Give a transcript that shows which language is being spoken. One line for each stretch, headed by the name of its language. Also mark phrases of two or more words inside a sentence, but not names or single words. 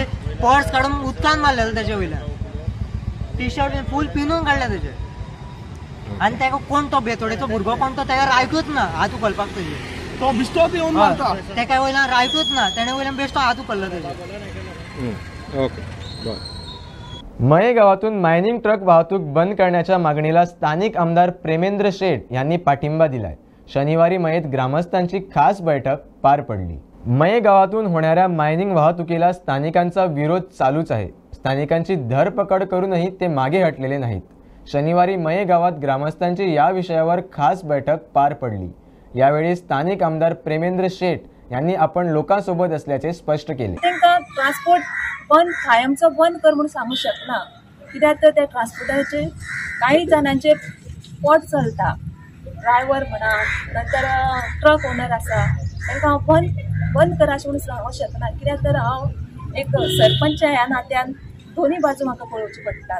Konkani: पर्स काढून उदकान मारलेलं त्याच्या वयल्यान.
English: T-shirt full
Konkani: पिनून काढले तेजे. आणि त्याका कोण तो बेतोडेचो भुरगो कोण तो त्याला रायटूच ना हात उखलपाक तेजे. तो बिश्टोच येवन मारता. तेका वयल्यान रायटूच ना. तेणे वयल्यान बेश्टो हात उखललो तेजे. ओके.
Marathi: मये गावातून मायनिंग ट्रक वाहतूक बंद करण्याच्या मागणीला स्थानिक आमदार प्रेमेंद्र शेठ यांनी पाठिंबा दिलाय. शनिवारी मयेत ग्रामस्थांची खास बैठक पार पडली. मये गावातून होणाऱ्या मायनिंग वाहतुकीला स्थानिकांचा विरोध चालूच आहे. स्थानिकांची धरपकड करूनही ते मागे हटलेले नाहीत. शनिवारी मये गावात ग्रामस्थांची या विषयावर खास बैठक पार पडली. यावेळी स्थानिक आमदार प्रेमेंद्र शेठ यांनी आपण लोकांसोबत असल्याचे स्पष्ट केले.
Konkani: ट्रान्सपोर्ट बंद कायमचो बंद कर म्हणून सांगू शकना. कित्याक तर त्या ट्रान्सपोर्टाचे काही जणांचे पोट चलता. ड्रायव्हर म्हणा नंतर
English: truck owner
Konkani: आसा तांकां हांव बंद कर अशें म्हणून सांगूंक शकना. कित्याक तर हांव एक सरपंच ह्या नात्यान दोन्ही बाजू म्हाका पळोवची पडटात.